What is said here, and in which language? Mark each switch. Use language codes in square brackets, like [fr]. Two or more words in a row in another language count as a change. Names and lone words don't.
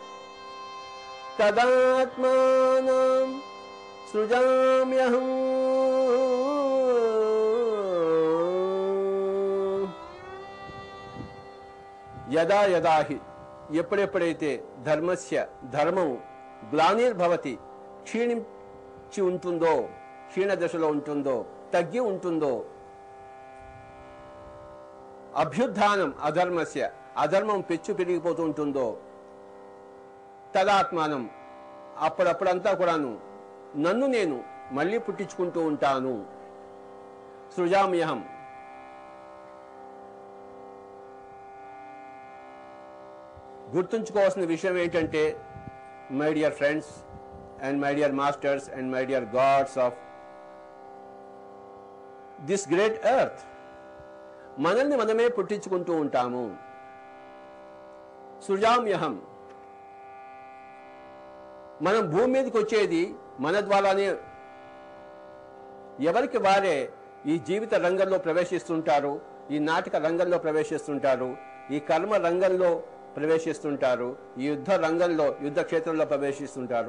[sa] तदात्मानं सृजाम्यहम् यदा यदा हि [te] ఎప్పుడెప్పుడైతే ధర్మస్య ధర్మం గ్లానిర్భవతి క్షీణించి ఉంటుందో, క్షీణ దశలో ఉంటుందో, తగ్గి ఉంటుందో, [sa] అభ్యుత్థానం అధర్మస్య [te] అధర్మం పెచ్చు పెరిగిపోతూ ఉంటుందో, తదాత్మానం అప్పుడప్పుడంతా కూడాను నన్ను నేను మళ్ళీ పుట్టించుకుంటూ ఉంటాను. [en] సృజామ్యహం [te] గుర్తుంచుకోవాల్సిన విషయం ఏంటంటే, [en] my dear friends and my dear masters and my dear gods of this great earth, [te] మనల్ని మనమే పుట్టించుకుంటూ ఉంటాము. సృజామ్యహం, మనం భూమి మీదకి వచ్చేది మన ద్వారానే. ఎవరికి వారే ఈ జీవిత రంగంలో ప్రవేశిస్తుంటారు, ఈ నాటక రంగంలో ప్రవేశిస్తుంటారు, ఈ కర్మ రంగంలో ప్రవేశిస్తుంటారు, ఈ యుద్ధ రంగంలో యుద్ధ క్షేత్రంలో ప్రవేశిస్తుంటారు.